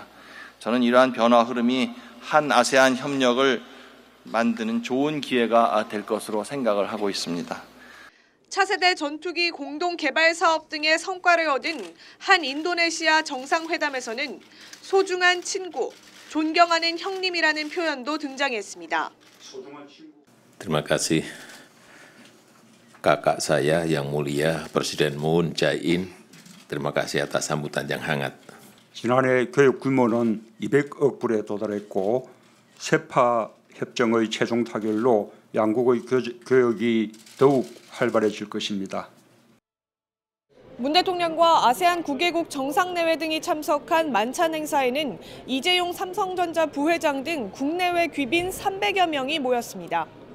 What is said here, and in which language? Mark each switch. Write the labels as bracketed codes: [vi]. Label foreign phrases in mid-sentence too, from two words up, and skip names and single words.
[ko] 저는 이러한 변화 흐름이 한 아세안 협력을 만드는 좋은 기회가 될 것으로 생각을 하고 있습니다. 차세대 전투기 공동 개발 사업 등의 성과를 얻은 한 인도네시아 정상회담에서는 소중한 친구, 존경하는 형님이라는 표현도 등장했습니다. [id] Terima kasih kakak saya yang mulia Presiden Moon Jae-in. Terima kasih atas sambutan yang hangat. [ko] 지난해 교육 규모는 200억 불에 도달했고 세파 협정의 최종 타결로 양국의 교역이 더욱 활발해질 것입니다. 문 대통령과 아세안 9개국 정상내외 등이 참석한 만찬 행사에는 이재용 삼성전자 부회장 등 국내외 귀빈 300여 명이 모였습니다.